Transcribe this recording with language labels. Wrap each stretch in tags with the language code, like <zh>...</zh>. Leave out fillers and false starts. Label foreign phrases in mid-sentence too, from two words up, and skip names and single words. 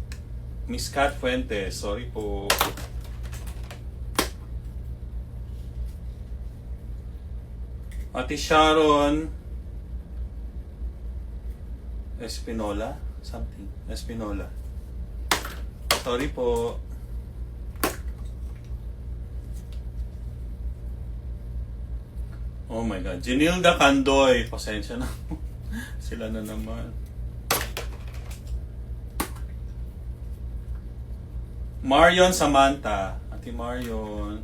<tl>Miss Cat Fuentes. Sorry po. Ate Sharon Espinola? Something. Espinola. Sorry po.</tl> <en>Oh my God.</en> <tl>Jinilda Candoy. Pasensya na. Sila na naman. Marion Samantha. Ate Marion.</tl>